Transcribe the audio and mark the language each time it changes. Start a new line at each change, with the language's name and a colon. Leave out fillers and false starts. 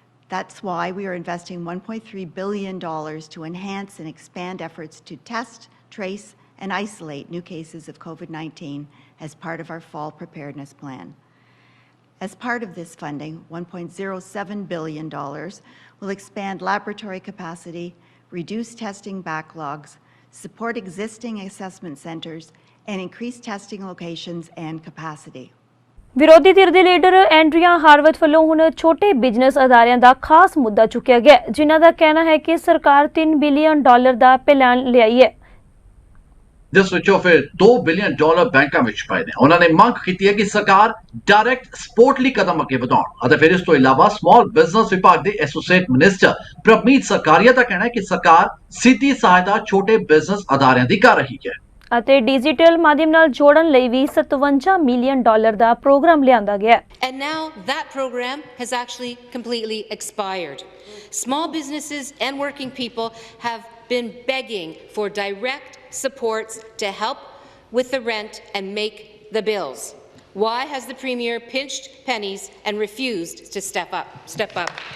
English: That's why we are investing $1.3 billion to enhance and expand efforts to test, trace, and isolate new cases of COVID-19 as part of our fall preparedness plan. As part of this funding, $1.07 billion will expand laboratory capacity, reduce testing backlogs, support existing assessment centers, and increase testing locations and capacity.
Punjabi: ਵਿਰੋਧੀ ਧਿਰ ਦੇ leader ਐਂਡਰੀਆ ਹਾਰਵਤ ਵੱਲੋਂ ਹੁਣ ਛੋਟੇ business ਅਦਾਰਿਆਂ ਦਾ ਖਾਸ ਮੁੱਦਾ ਚੁੱਕਿਆ ਗਿਆ, ਜਿਨ੍ਹਾਂ ਦਾ ਕਹਿਣਾ ਹੈ ਕਿ ਸਰਕਾਰ $3 ਬਿਲੀਅਨ ਦਾ ਪਲਾਨ ਲਿਆਈ ਹੈ। ਜਿਸ ਵਿੱਚੋਂ ਫਿਰ $2 ਬਿਲੀਅਨ ਬੈਂਕਾਂ ਵਿੱਚ ਪਏ ਨੇ। ਉਹਨਾਂ ਨੇ ਮੰਗ ਕੀਤੀ ਹੈ ਕਿ ਸਰਕਾਰ ਡਾਇਰੈਕਟ ਸਪੋਰਟ ਲਈ ਕਦਮ ਅੱਗੇ ਵਧਾਉਣ ਅਤੇ ਫਿਰ ਇਸ ਤੋਂ ਇਲਾਵਾ ਸਮਾਲ ਬਿਜ਼ਨਸ ਵਿਭਾਗ ਦੇ ਐਸੋਸੀਏਟ ਮਿਨਿਸਟਰ ਪ੍ਰਭਨੀਤ ਸਰਕਾਰੀਆ ਦਾ ਕਹਿਣਾ ਹੈ ਕਿ ਸਰਕਾਰ ਸਿੱਧੀ ਸਹਾਇਤਾ ਛੋਟੇ ਬਿਜ਼ਨਸ ਅਦਾਰਿਆਂ ਦੀ ਕਰ ਰਹੀ ਹੈ ਅਤੇ ਡਿਜੀਟਲ ਮਾਧਿਅਮ ਨਾਲ ਜੋੜਨ ਲਈ ਵੀ $57 ਮਿਲੀਅਨ ਦਾ ਪ੍ਰੋਗਰਾਮ ਲਿਆਂਦਾ ਗਿਆ ਹੈ।
English: And now that program has actually completely expired. Small businesses and working people have been begging for direct supports to help with the rent and make the bills. Why has the Premier pinched pennies and refused to step up?